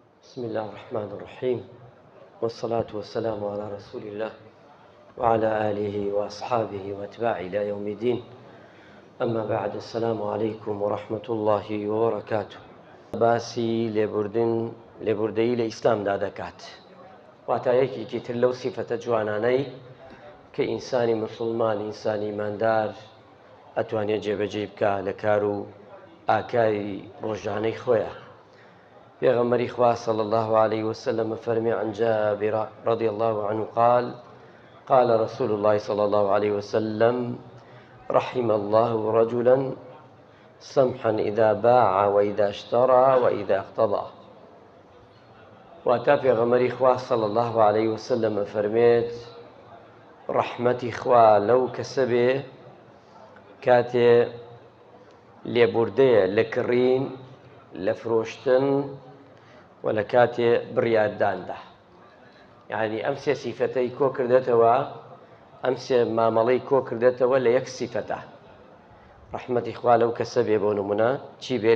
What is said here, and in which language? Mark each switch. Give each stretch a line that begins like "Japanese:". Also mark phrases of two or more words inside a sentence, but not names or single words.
Arabic: بسم الله الرحمن الرحيم، والصلاة والسلام على رسول الله وعلى آله وأصحابه وأتباعه إلى يوم الدين. أما بعد، السلام عليكم ورحمة الله وبركاته.
Central Kurdish: باسی لێبوردەیی لە ئیسلامدا دەکات، واتە یەکێکی تر لەو سیفەتە جوانانەی کە ئینسانی مسلمان، ئینسانی ایماندار ئەتوانێت جێبەجێ بکە لە کار و ئاکاری ڕۆژانەی خۆیە. پیغمبر خوا
Arabic: صلى الله عليه وسلم فرمي عن جابر رضي الله عنه قال: قال رسول الله صلى الله عليه وسلم: رحم الله رجلا سمحا إذا باع وإذا اشترى وإذا اقتضى.
Central Kurdish: واتا پیغمبر خوا
Arabic: صلى الله عليه وسلم
Central Kurdish: فرميت رحمتي خوا لو كسبه كاتي لێبوردەیە لە کڕین، لە فرۆشتن و لە کاتێ بڕیارداندا. یعنی ئەم سێ سیفەتەی کۆ کردێتەوە، ئەم سێ مامەڵەی کۆ کردێتەوە لە یەک سیفەتە. ڕەحمەتی خوا لەو کەسە بێ، بۆ نمونە چی بێ؟